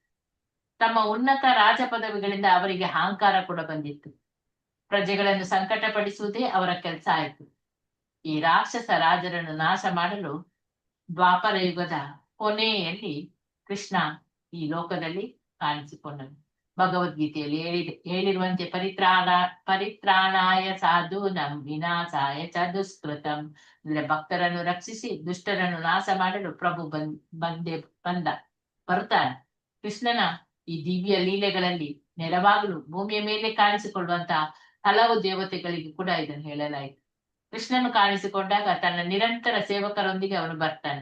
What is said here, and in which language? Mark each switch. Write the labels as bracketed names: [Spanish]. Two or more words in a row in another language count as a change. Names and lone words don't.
[Kannada] ತಮ್ಮ ಉನ್ನತ ರಾಜ ಪದವಿಗಳಿಂದ ಅವರಿಗೆ ಅಹಂಕಾರ ಕೂಡ ಬಂದಿತ್ತು. ಪ್ರಜೆಗಳನ್ನು ಸಂಕಟಪಡಿಸುವುದೇ ಅವರ ಕೆಲಸ ಆಯಿತು. ಈ ರಾಕ್ಷಸ ರಾಜರನ್ನು ನಾಶ ಮಾಡಲು ದ್ವಾಪರ ಯುಗದ ಕೊನೆಯಲ್ಲಿ ಕೃಷ್ಣ ಈ ಲೋಕದಲ್ಲಿ ಕಾಣಿಸಿಕೊಂಡನು. ಭಗವದ್ಗೀತೆಯಲ್ಲಿ ಹೇಳಿರುವಂತೆ [Sanskrit] ಪರಿತ್ರಾಣಾಯ ಸಾಧೂನಂ ವಿನಾಶಾಯ ಚ ದುಷ್ಕೃತಂ, [Kannada] ಅಂದ್ರೆ ಭಕ್ತರನ್ನು ರಕ್ಷಿಸಿ ದುಷ್ಟರನ್ನು ನಾಶ ಮಾಡಲು ಪ್ರಭು ಬರ್ತಾನೆ. ಕೃಷ್ಣನ ಈ ದಿವ್ಯ ಲೀಲೆಗಳಲ್ಲಿ ನೆರವಾಗಲು ಭೂಮಿಯ ಮೇಲೆ ಕಾಣಿಸಿಕೊಳ್ಳುವಂತಹ ಹಲವು ದೇವತೆಗಳಿಗೆ ಕೂಡ ಇದನ್ನು ಹೇಳಲಾಯಿತು. ಕೃಷ್ಣನು ಕಾಣಿಸಿಕೊಂಡಾಗ ತನ್ನ ನಿರಂತರ ಸೇವಕರೊಂದಿಗೆ ಅವನು ಬರ್ತಾನೆ.